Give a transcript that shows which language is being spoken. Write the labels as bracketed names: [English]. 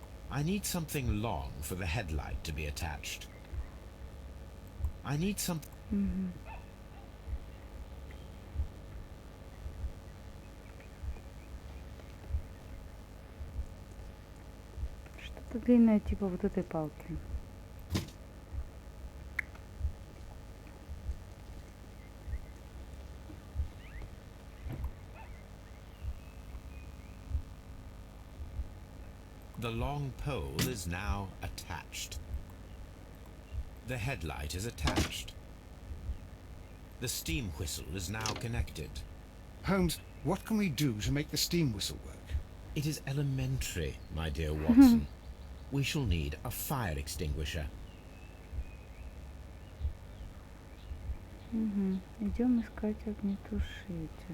[English] I need something long for the headlight to be attached. I need some... [Russian] Что-то длинное, типа вот этой палки. [English] The long pole is now attached. The headlight is attached. The steam whistle is now connected. Holmes, what can we do to make the steam whistle work? It is elementary, my dear Watson. We shall need a fire extinguisher. [Russian] Идем искать огнетушитель.